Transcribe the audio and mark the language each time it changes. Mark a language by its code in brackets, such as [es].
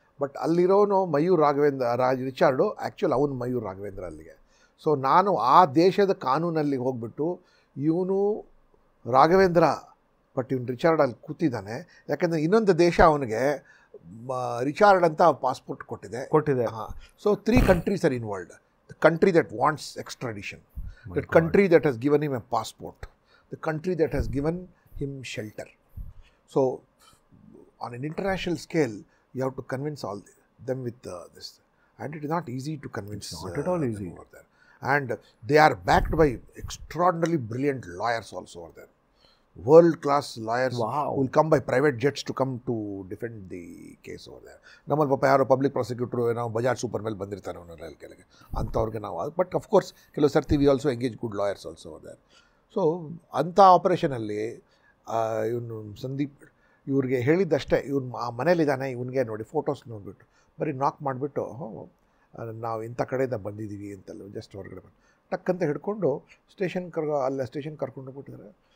[kn] But ಅಲ್ಲಿರೋನು Mayur Raghavendra ರಿಚಾರ್ಡು, actual ಅವನು ಮಯೂರ್ ರಾಘವೇಂದ್ರ ಅಲ್ಲಿಗೆ. So ನಾನು ಆ ದೇಶದ ಕಾನೂನಲ್ಲಿ ಹೋಗ್ಬಿಟ್ಟು ಇವನು ರಾಘವೇಂದ್ರ ಬಟ್ ಇವನು ರಿಚಾರ್ಡ್ ಅಲ್ಲಿ ಕೂತಿದ್ದಾನೆ. ಯಾಕೆಂದರೆ ಇನ್ನೊಂದು ದೇಶ ಅವನಿಗೆ ರಿಚಾರ್ಡ್ ಅಂತ ಪಾಸ್ಪೋರ್ಟ್ ಕೊಟ್ಟಿದೆ. ಹಾಂ. [en] So 3 countries are involved. The country that wants extradition, the country that has given him a passport, the country that has given him shelter. So on an international scale, you have to convince all them with this. And it is not easy to convince. Not at all easy. Over there. And they are backed by extraordinarily brilliant lawyers also over there. World-class lawyers. Wow. Will come by private jets to come to defend the case over there. [kn] ನಮ್ಮಲ್ಲಿ ಪಾಪ ಯಾರೋ public ಪ್ರಾಸಿಕ್ಯೂಟ್ರು ನಾವು Bajaj super ಮೇಲೆ ಬಂದಿರ್ತಾರೆ ಅವನಲ್ಲಿ ಕೆಳಗೆ ಅಂಥವ್ರಿಗೆ ನಾವು. ಬಟ್ ಅಫ್ಕೋರ್ಸ್ ಕೆಲವು ಸರ್ತಿ [en] We also engage good lawyers also over there. [kn] So ಅಂಥ ಆಪರೇಷನಲ್ಲಿ ಇವನು ಸಂದೀಪ್ ಇವ್ರಿಗೆ ಹೇಳಿದ್ದಷ್ಟೇ, ಇವನು ಆ ಮನೇಲಿದ್ದಾನೆ, ಇವನಿಗೆ ನೋಡಿ ಫೋಟೋಸ್ ನೋಡಿಬಿಟ್ಟು ಬರೀ ನಾಕ್ ಮಾಡಿಬಿಟ್ಟು ನಾವು ಇಂಥ ಕಡೆಯಿಂದ ಬಂದಿದ್ದೀವಿ ಅಂತಲ್ಲ ಜಸ್ಟ್ ಹೊರಗಡೆ ಬಂದು ಟಕ್ಕಂತ ಹಿಡ್ಕೊಂಡು ಸ್ಟೇಷನ್ ಕರ್ಕೊಂಡು ಹೋಗ್ಬಿಟ್ಟಿದ್ದಾರೆ.